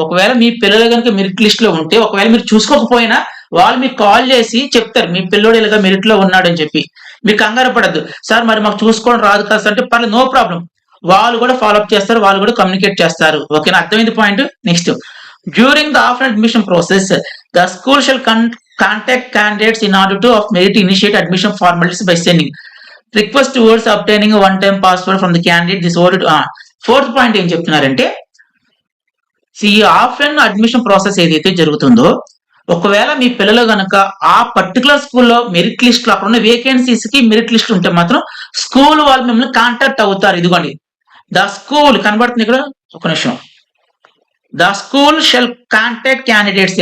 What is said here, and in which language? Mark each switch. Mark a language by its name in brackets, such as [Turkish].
[Telugu] ఒకవేళ మీ పిల్లలు కనుక మెరిట్ లిస్ట్ లో ఉంటే, ఒకవేళ మీరు చూసుకోకపోయినా వాళ్ళు మీకు కాల్ చేసి చెప్తారు మీ పిల్లోడు ఇలాగా మెరిట్ లో ఉన్నాడు అని చెప్పి. మీరు కంగారు పడద్దు, సార్ మరి మాకు చూసుకోవడం రాదు కదా సార్ అంటే పర్లేదు, నో ప్రాబ్లం, వాళ్ళు కూడా ఫాలో అప్ చేస్తారు, వాళ్ళు కూడా కమ్యూనికేట్ చేస్తారు. ఓకేనా, అర్థమైంది point. Next, [English] During the offline admission process the school shall contact candidates in order to of merit initiate admission formalities by sending request towards obtaining a one-time password from the candidate. This order fourth point [Telugu] ఏం చెప్తున్నారంటే ఈ offline admission process ఏదైతే జరుగుతుందో ఒకవేళ మీ పిల్లలు గనక ఆ particular స్కూల్లో మెరిట్ లిస్ట్ లో అక్కడ ఉన్న వేకెన్సీస్ కి మెరిట్ లిస్ట్ ఉంటే మాత్రం స్కూల్ వాళ్ళు మిమ్మల్ని కాంటాక్ట్ అవుతారు. ఇదిగోండి ద స్కూల్ కనబడుతుంది ఇక్కడ, ఒక నిమిషం. [English] The school shall contact candidates.